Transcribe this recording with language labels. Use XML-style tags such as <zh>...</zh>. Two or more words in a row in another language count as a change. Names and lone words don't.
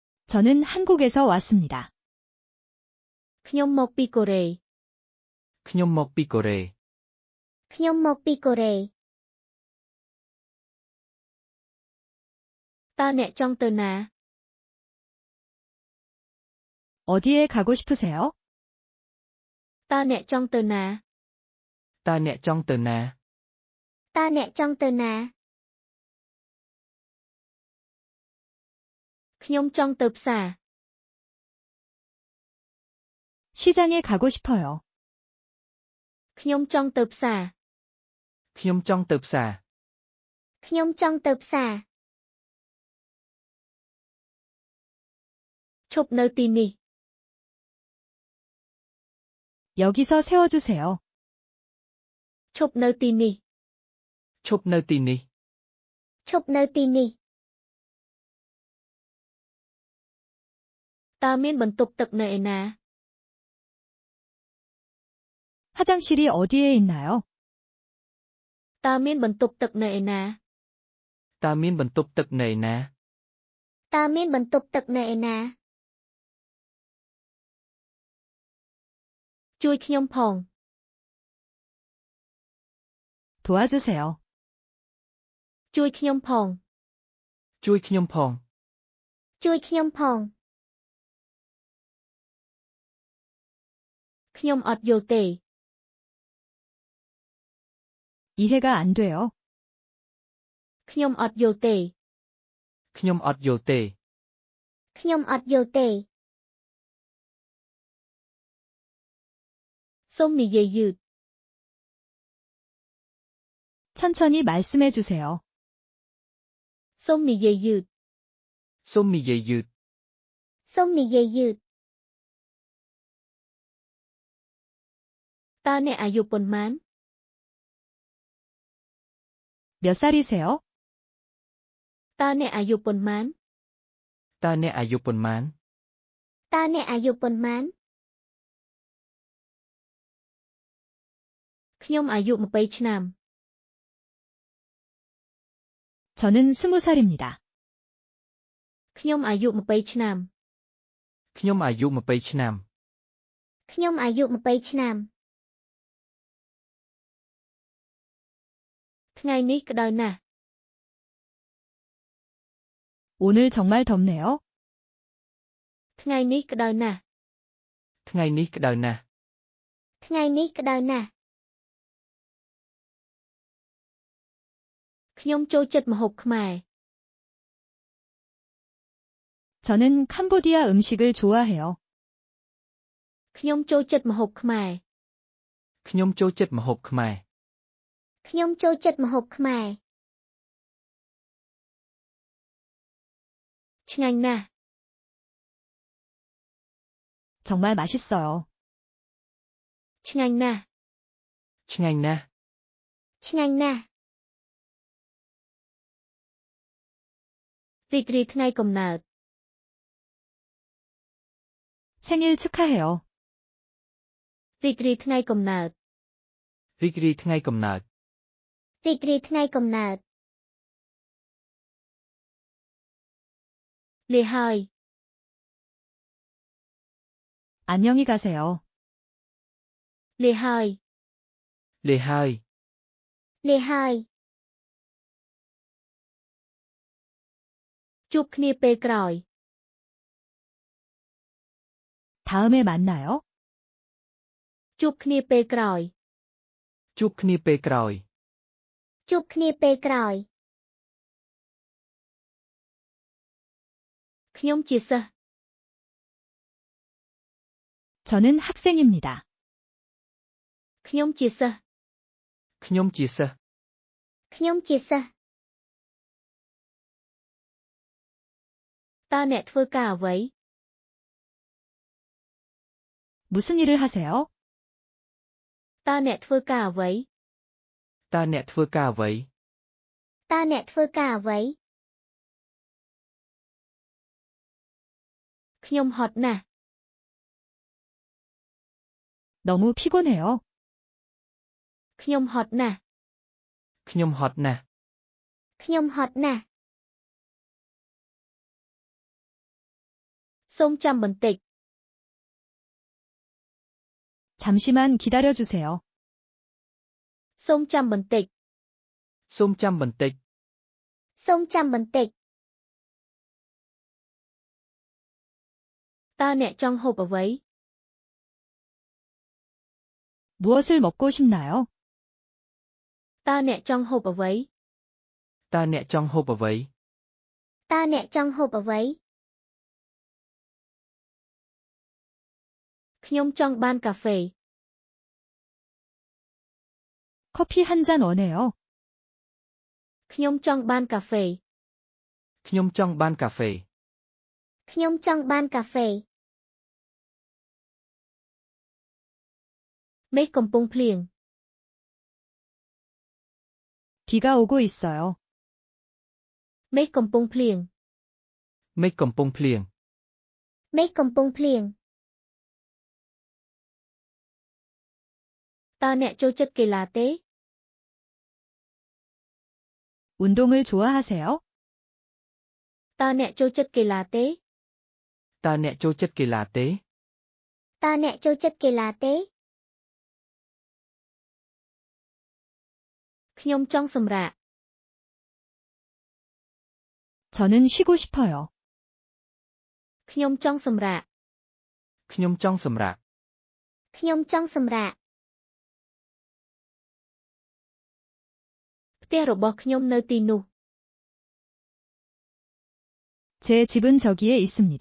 <ko>저는 한국에서 왔습니다.</ko> <km>ខ្ញុំមកពីកូរ៉េ ខ្ញុំមកពីកូរ៉េ ខ្ញុំមកពីកូរ៉េ តើអ្នកចង់ទៅណា</km> <ko>어디에 가고 싶으세요?</ko> <km>តើអ្នកចង់ទៅណា តើអ្នកចង់ទៅណា តើអ្នកចង់ទៅណា ខ្ញុំចង់ទៅផ្សារ</km> <ko>시장에 가고 싶어요.</ko> <km>ខ្ញុំចង់ទៅផ្សារ ខ្ញុំចង់ទៅផ្សារ ខ្ញុំចង់ទៅផ្សារ ឈប់នៅទីនេះ</km> <ko>여기서 세워주세요.</ko> <km>ឈប់នៅទីនេះ ឈប់នៅទីនេះ ឈប់នៅទីនេះ តើមានបន្ទប់ទឹកនៅឯណា</km> <ko>화장실이 어디에 있나요?</ko> <km>តើមានបន្ទប់ទឹកនៅឯណា តើមានបន្ទប់ទឹកនៅឯណា តើមានបន្ទប់ទឹកនៅឯណា ជួយខ្ញុំផង</km> <ko>도와주세요.</ko> <km>ជួយខ្ញុំផង ជួយខ្ញុំផង ជួយខ្ញុំផង ខ្ញុំអត់យល់ទេ</km> <ko>이해가 안 돼요.</ko> <km>ខ្ញុំអត់យល់ទេ ខ្ញុំអត់យល់ទេ ខ្ញុំអត់យល់ទេ សូមនិយាយយឺត</km> <ko>천천히 말씀해 주세요.</ko> <km>សូមនិយាយយឺត សូមនិយាយយឺត សូមនិយាយយឺត តើអ្នកអាយុប៉ុន្មាន</km> <ko>몇 살이세요?</ko> <km>តើអ្នកអាយុប៉ុន្មាន តើអ្នកអាយុប៉ុន្មាន តើអ្នកអាយុប៉ុន្មាន ខ្ញុំអាយុ20ឆ្នាំ</km> <ko>저는 20살입니다.</ko> <km>ខ្ញុំអាយុ20ឆ្នាំ ខ្ញុំអាយុ20ឆ្នាំ ខ្ញុំអាយុ20ឆ្នាំ ថ្ងៃនេះក្តៅណាស់</km> <ko>오늘 정말 덥네요.</ko> <km>ថ្ងៃនេះក្តៅណាស់ ថ្ងៃនេះក្តៅណាស់ ថ្ងៃនេះក្តៅណាស់ ខ្ញុំចូលចិត្តម្ហូបខ្មែរ</km> <ko>저는 캄보디아 음식을 좋아해요.</ko> <km>ខ្ញុំចូលចិត្តម្ហូបខ្មែរ ខ្ញុំចូលចិត្តម្ហូបខ្មែរ ខ្ញុំចូលចិត្តម្ហូបខ្មែរ ឆ្ងាញ់ណាស់</km> <ko>정말 맛있어요.</ko> <km>ឆ្ងាញ់ណាស់ ឆ្ងាញ់ណាស់ ឆ្ងាញ់ណាស់ រីករាយថ្ងៃកំណើត</km> <ko>생일 축하해요.</ko> <km>រីករាយថ្ងៃកំណើត រីករាយថ្ងៃកំណើត រីករាយថ្ងៃកំណើត លាហើយ</km> <ko>안녕히 가세요.</ko> <km>លាហើយ លាហើយ លាហើយ ជួបគ្នាពេលក្រោយ</km> <ko>다음에 만나요.</ko> <km>ជួបគ្នាពេលក្រោយ ជួបគ្នាពេលក្រោយ ជួបគ្នាពេលក្រោយ ខ្ញុំជាសិស្ស</km> <ko>저는 학생입니다.</ko> <km>ខ្ញុំជាសិស្ស ខ្ញុំជាសិស្ស ខ្ញុំជាសិស្ស តើអ្នកធ្វើការអ្វី</km> <ko>무슨 일을 하세요?</ko> <km>តើអ្នកធ្វើការអ្វី តើអ្នកធ្វើការអ្វី តើអ្នកធ្វើការអ្វី ខ្ញុំហត់ណាស់</km> <ko>너무 피곤해요.</ko> <km>ខ្ញុំហត់ណាស់ ខ្ញុំហត់ណាស់ ខ្ញុំហត់ណាស់សូមចាំបន្តិច</km> <ko>잠시만 기다려주세요.</ko> <km>សូមចាំបន្តិច សូមចាំបន្តិច សូមចាំបន្តិច តើអ្នកចង់ហូបអ្វី</km> <ko>무엇을 먹고 싶나요?</ko> <km>តើអ្នកចង់ហូបអ្វី តើអ្នកចង់ហូបអ្វី តើអ្នកចង់ហូបអ្វី ខ្ញុំចង់បានកាហ្វេ</km> <ko>커피 한 잔 원해요.</ko> <km>ខ្ញុំចង់បានកាហ្វេ ខ្ញុំចង់បានកាហ្វេ ខ្ញុំចង់បានកាហ្វេ មេឃកំពុងភ្លៀង</km> <ko>비가 오고 있어요.</ko> <km>មេឃកំពុងភ្លៀង មេឃកំពុងភ្លៀង មេឃកំពុងភ្លៀង តើអ្នកចូលចិត្តកីឡាទេ</km> <ko>운동을 좋아하세요?</ko> <km>តើអ្នកចូលចិត្តកីឡាទេ តើអ្នកចូលចិត្តកីឡាទេ តើអ្នកចូលចិត្តកីឡាទេ ខ្ញុំចង់សម្រាក</km> <ko>저는 쉬고 싶어요.</ko> <km>ខ្ញុំចង់សម្រាក ខ្ញុំចង់សម្រាក ខ្ញុំចង់សម្រាក ផ្ទះរបស់ខ្ញុំនៅទីនោះ</km> <ko>제 집은 저기에 있습니다.</ko>